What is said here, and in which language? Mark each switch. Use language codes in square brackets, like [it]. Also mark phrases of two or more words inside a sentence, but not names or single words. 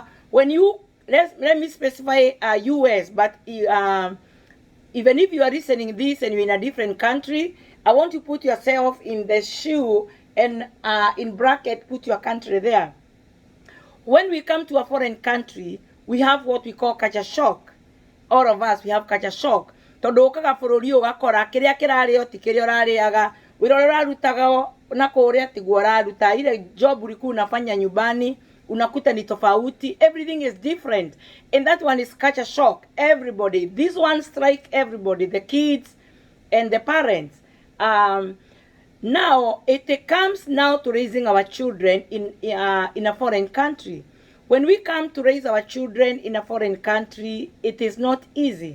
[en] When you let me specify US, but even if you are listening this and you're in a different country, I want to put yourself in the shoe and in bracket put your country there. When we come to a foreign country, we have what we call culture shock. All of us, we have culture shock. [ki] Tondu ukaga bururi ugakora kiria kirario ti kiria urariaga, wira urarutaga na kuria tiguo uraruta, [sw] ile job ulikuwa unafanya nyumbani unakuta ni tofauti. [en] Everything is different, and that one is culture shock. Everybody, this one strike everybody, the kids and the parents. Now it comes now to raising our children in a foreign country. When we come to raise our children in a foreign country, it is not easy.